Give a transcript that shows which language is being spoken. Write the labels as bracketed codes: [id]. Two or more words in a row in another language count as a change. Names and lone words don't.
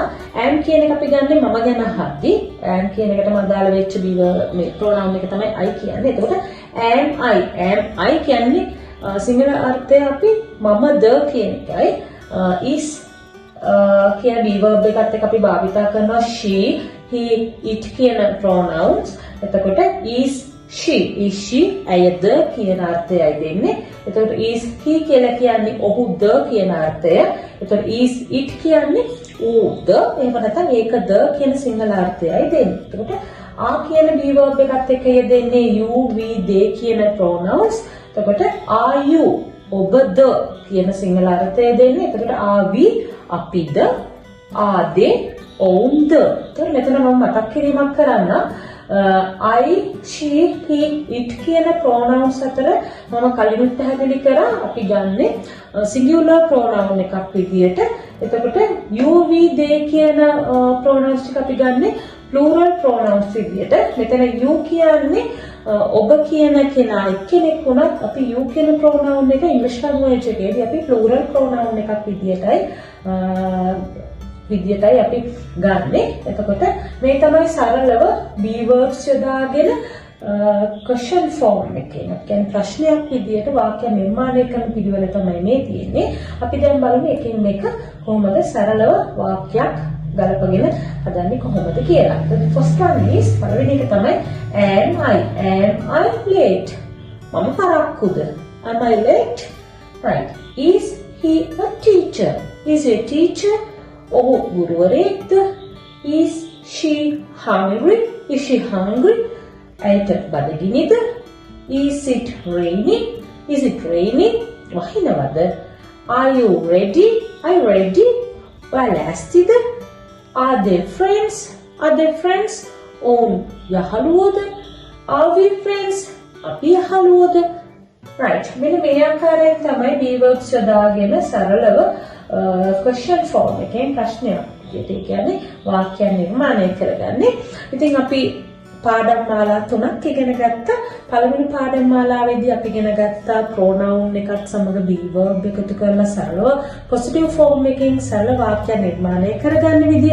[si] am කියන එක අපි ගන්නෙ මම ගැන අහද්දී. am කියන එකටම අදාළ වෙච්ච මේ pronoun එක තමයි I කියන්නේ. එතකොට [en] am I [si] කියන්නේ සිංහල අර්ථය අපි මමද කියන එකයි. Is කියන [en] be verb [si] එකත් එක්ක අපි භාවිතා කරනවා [en] she, he, it [si] කියන pronouns. එතකොට [en] is she [si] ඇයද කියන අර්ථයයි දෙන්නේ. එතකොට [en] is he [si] කියලා කියන්නේ ඔහුද කියන අර්ථය. එතකොට [en] is it [si] කියන්නේ ඌද. එහෙම නැත්නම් ඒකද කියන සිංහල අර්ථයයි දෙන්නේ. එතකොට කියන [en] be verb [si] එකත් එක්ක යෙදෙන්නේ [en] you, we, they [si] කියන pronouns. එතකොට [en] are you [si] ඔබද කියන සිංහල අර්ථය දෙන්නේ. එතකොට [en] are we [si] අපිද, [en] are they [si] ඔවුන්ද. එතකොට මෙතන මම මතක් කිරීමක් කරන්න [en] I, she, he, it [si] කියන pronouns අතර මම කලිනුත් පැහැදිලි කරා අපි ගන්නේ [en] singular pronoun [si] එකක් විදියට. එතකොට [en] you, we, they [si] කියන pronouns ටික අපි ගන්නේ [en] plural pronouns [si] විදියට. මෙතන you කියන්නේ ඔබ කියන කෙනා එක්කෙනෙක් වුණත් අපි you කියන pronoun එක [en] English language [si] එකේදී අපි [en] plural pronoun [si] එකක් විදියටයි විදියටයි අපි ගන්නෙ. එතකොට මේ තමයි සරලව [en] be verbs [si] යොදාගෙන [en] question form [si] එකේ කියන්නේ ප්‍රශ්නයක් විදියට වාක්‍ය නිර්මාණය කරන පිළිවෙල තමයි මේ තියෙන්නේ. අපි දැන් බලමු එකින් එක කොහොමද සරලව වාක්‍යයක් ගලපගෙන හදන්නේ කොහොමද කියලා. [en] The first one is [si] පළවෙනි එක තමයි [en] am I late? [si] මම පරක්කුද? [en] Am I late? Right. Is he a teacher? Is he a teacher? [si] ඔහු ගුරුවරයෙක්ද? [en] Is she hungry? Is she hungry? [si] ඇයට බඩගිනිද? [en] Is it raining? Is it raining? වහිනවද? Are you ready? Are you ready? [si] ඔයා ලෑස්තිද? [en] Are they friends? Are they friends? [si] ඔවුන් යහළුවෝද? [en] Are we friends? [si] අපි යහළුවෝද? Right. මෙන්න මේ ආකාරයෙන් තමයි [en] be verbs [si] යොදාගෙන සරලව [en] question form [si] එකෙන් ප්‍රශ්නයක් විදියට ඒ කියන්නේ වාක්‍යයක් නිර්මාණය කරගන්නේ. ඉතින් අපි පාඩම් මාලා 3ක් ඉගෙන ගත්තා. පළවෙනි පාඩම් මාලාවේදී අපි ඉගෙන ගත්තා pronoun එකත් සමග [en] be verb [si] එකතු කරලා සරලව [en] positive form [si] එකකින් සරල වාක්‍ය නිර්මාණය කරගන්න විදිය.